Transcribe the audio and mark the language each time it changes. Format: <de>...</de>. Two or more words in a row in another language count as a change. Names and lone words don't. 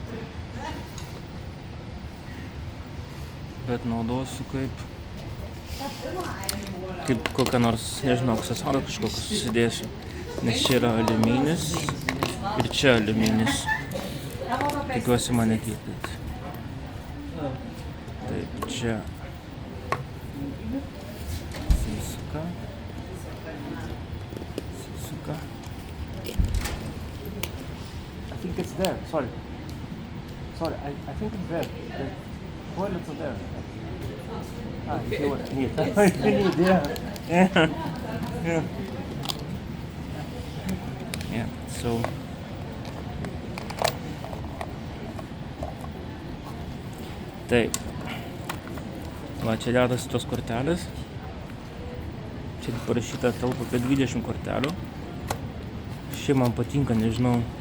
<lt>Bet naudosiu kaip kokią nors, nežinau, aksesuarą kažkokią susidėsiu. Nes čia yra aliuminis ir čia aliuminis. Tikiuosi mane kitaip. Taip, čia sisuka.</lt> <en>I think it's there, sorry, I think it's there. The toilets are there. You see what I need. Yeah, so taip.</en> <lt>Va, čia dedasi tos kortelės. Čia parašyta talpa apie 20 kortelių. Ši man patinka, nežinau.</lt>